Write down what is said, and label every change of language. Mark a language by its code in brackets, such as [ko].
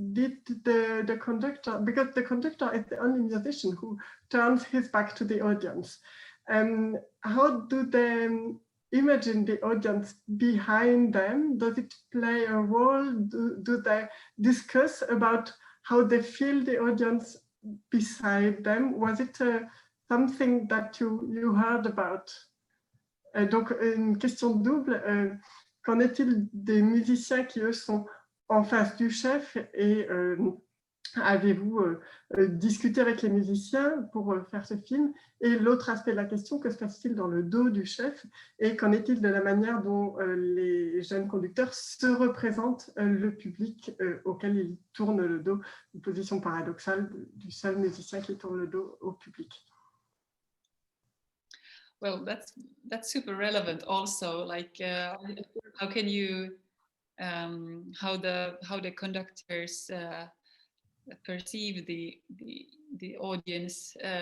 [en] Did the conductor, because the conductor is the only musician who turns his back to the audience, how do they imagine the audience behind them? Does it play a role? Do they discuss about how they feel the audience beside them? Was it something that you heard about? [fr] Donc, une question double. Qu'en est-il des musiciens qui, eux, sont en face du chef, et avez-vous discuté avec les musiciens pour faire ce film? Et l'autre aspect de la question, que se passe-t-il dans le dos du chef? Et qu'en est-il de la manière dont les jeunes conducteurs se représentent le public auquel ils tournent le dos? Une position paradoxale du seul musicien qui tourne le dos au public. [en] Well, that's super relevant also. Like, how can you, how the conductors perceive the audience?